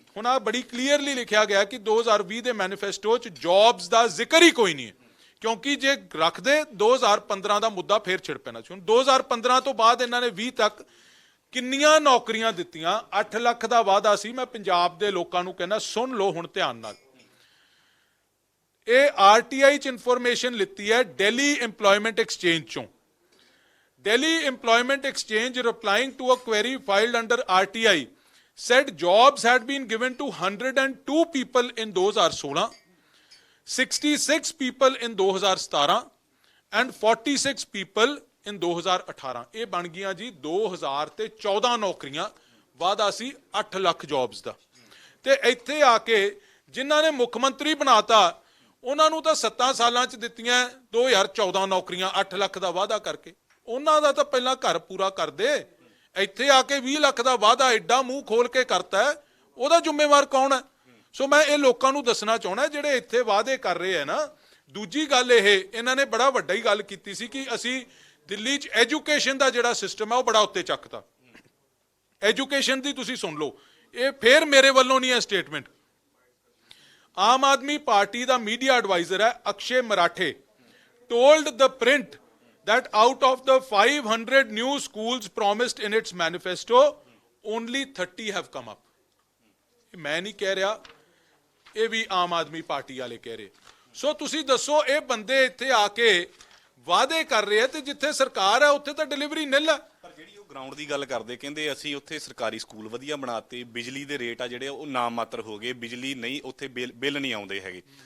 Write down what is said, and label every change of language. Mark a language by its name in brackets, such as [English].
[Punjabi] ਹੁਣ ਆ ਬੜੀ ਕਲੀਅਰਲੀ ਲਿਖਿਆ ਗਿਆ ਕਿ 2020 ਦੇ ਮੈਨੀਫੈਸਟੋ 'ਚ ਜੌਬਸ ਦਾ ਜ਼ਿਕਰ ਹੀ ਕੋਈ ਨਹੀਂ ਹੈ, ਕਿਉਂਕਿ ਜੇ ਰੱਖਦੇ 2015 ਦਾ ਮੁੱਦਾ ਫੇਰ ਛਿੜ ਪੈਣਾ ਸੀ। ਹੁਣ 2015 ਤੋਂ ਬਾਅਦ ਇਹਨਾਂ ਨੇ 20 ਤੱਕ ਕਿੰਨੀਆਂ ਨੌਕਰੀਆਂ ਦਿੱਤੀਆਂ? 8 ਲੱਖ ਦਾ ਵਾਅਦਾ ਸੀ। ਮੈਂ ਪੰਜਾਬ ਦੇ ਲੋਕਾਂ ਨੂੰ ਕਹਿੰਦਾ ਸੁਣ ਲਓ ਹੁਣ ਧਿਆਨ ਨਾਲ। ਇਹ ਆਰਟੀਆਈ 'ਚ ਇਨਫੋਰਮੇਸ਼ਨ ਲਿੱਤੀ ਹੈ ਦਿੱਲੀ ਇੰਪਲੋਇਮੈਂਟ ਐਕਸਚੇਂਜ 'ਚੋਂ। [English] Delhi Employment Exchange, replying to a query filed under RTI, said jobs had been given to 102 people in 2016, 66 people in 2017 and 46 people in 2018। [Punjabi] ਇਹ ਬਣ ਗਈਆਂ ਜੀ 2014 ਨੌਕਰੀਆਂ, ਵਾਅਦਾ ਸੀ 8 ਲੱਖ ਜੌਬਸ ਦਾ। ਤੇ ਇੱਥੇ ਆ ਕੇ ਜਿਨ੍ਹਾਂ ਨੇ ਮੁੱਖ ਮੰਤਰੀ ਬਣਾਤਾ, ਉਹਨਾਂ ਨੂੰ ਤਾਂ 7 ਸਾਲਾਂ 'ਚ ਦਿੱਤੀਆਂ 2014 ਨੌਕਰੀਆਂ 8 ਲੱਖ ਦਾ ਵਾਅਦਾ ਕਰਕੇ। ਉਹਨਾਂ ਦਾ ਤਾਂ ਪਹਿਲਾਂ ਘਰ ਪੂਰਾ ਕਰਦੇ, ਇੱਥੇ ਆ ਕੇ 20 ਲੱਖ ਦਾ ਵਾਅਦਾ ਐਡਾ ਮੂੰਹ ਖੋਲ ਕੇ ਕਰਤਾ, ਉਹਦਾ ਜ਼ਿੰਮੇਵਾਰ ਕੌਣ ਹੈ? ਸੋ ਮੈਂ ਇਹ ਲੋਕਾਂ ਨੂੰ ਦੱਸਣਾ ਚਾਹੁੰਦਾ, ਜਿਹੜੇ ਇੱਥੇ ਵਾਅਦੇ ਕਰ ਰਹੇ ਹੈ ਨਾ, ਦੂਜੀ ਗੱਲ ਇਹਨਾਂ ਨੇ ਬੜਾ ਵੱਡਾ ਹੀ ਗੱਲ ਕੀਤੀ ਸੀ ਕਿ ਅਸੀਂ ਦਿੱਲੀ 'ਚ ਐਜੂਕੇਸ਼ਨ ਦਾ ਜਿਹੜਾ ਸਿਸਟਮ ਹੈ ਉਹ ਬੜਾ ਉੱਤੇ ਚੱਕਤਾ। ਐਜੂਕੇਸ਼ਨ ਦੀ ਤੁਸੀਂ ਸੁਣ ਲਓ, ਇਹ ਫੇਰ ਮੇਰੇ ਵੱਲੋਂ ਨਹੀਂ ਹੈ ਸਟੇਟਮੈਂਟ। ਆਮ ਆਦਮੀ ਪਾਰਟੀ ਦਾ ਮੀਡੀਆ ਐਡਵਾਈਜ਼ਰ ਹੈ Akshay ਮਰਾਠੇ [English] told the print that out of the 500 new schools promised in its manifesto, only 30 have come up. [Punjabi] ਇਹ ਮੈਂ ਨਹੀਂ ਕਹਿ ਰਿਹਾ, ਇਹ ਵੀ ਆਮ ਆਦਮੀ ਪਾਰਟੀ ਵਾਲੇ ਕਹਿ ਰਹੇ। ਸੋ ਤੁਸੀਂ ਦੱਸੋ, ਇਹ ਬੰਦੇ ਇੱਥੇ ਆ ਕੇ ਵਾਅਦੇ ਕਰ ਰਹੇ ਆ ਤੇ ਜਿੱਥੇ ਸਰਕਾਰ ਹੈ ਉੱਥੇ ਤਾਂ ਡਿਲੀਵਰੀ ਨਿਲ ਹੈ। ਪਰ ਜਿਹੜੀ ਉਹ ਗਰਾਊਂਡ ਦੀ ਗੱਲ ਕਰਦੇ, ਕਹਿੰਦੇ ਅਸੀਂ ਉੱਥੇ ਸਰਕਾਰੀ ਸਕੂਲ ਵਧੀਆ ਬਣਾਤੇ, ਬਿਜਲੀ ਦੇ ਰੇਟ ਆ ਜਿਹੜੇ ਉਹ ਨਾਮ ਮਾਤਰ ਹੋ ਗਏ, ਬਿਜਲੀ ਨਹੀਂ ਉੱਥੇ ਬਿੱਲ ਨਹੀਂ ਆਉਂਦੇ ਹੈਗੇ।